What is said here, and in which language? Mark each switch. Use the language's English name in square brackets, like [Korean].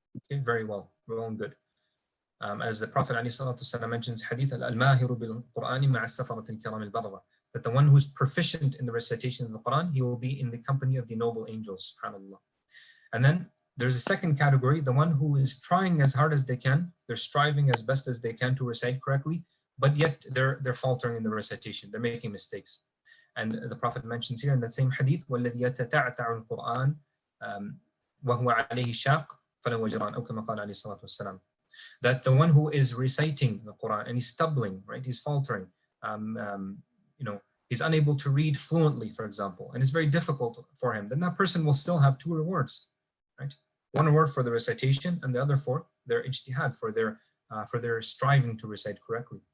[English] Okay, very well and good. As the Prophet ﷺ mentions, Hadith al-Mahiru bil-Qur'ani ma'a safarat al-kiram al-barra, that the one who's proficient in the recitation of the Quran, he will be in the company of the noble angels, subhanAllah. And then there's a second category, the one who is trying as hard as they can, they're striving as best as they can to recite correctly, but yet they're faltering in the recitation, they're making mistakes. And the Prophet mentions here in that same hadith, [Arabic] وَالَّذِي يَتَتَعْتَعُ الْقُرْآنِ وَهُوَ عَلَيْهِ شَاقٌ فَلَوْ وَجْرَانْ أَوْ كَمَا قَالَ عَلَيْهِ الصَّلَاةُ وَالسَّلَامُ. [English] That the one who is reciting the Quran and he's stumbling, right? He's faltering, you know, he's unable to read fluently, for example, and it's very difficult for him, then that person will still have two rewards, right? One reward for the recitation and the other for their ijtihad, for their striving to recite correctly.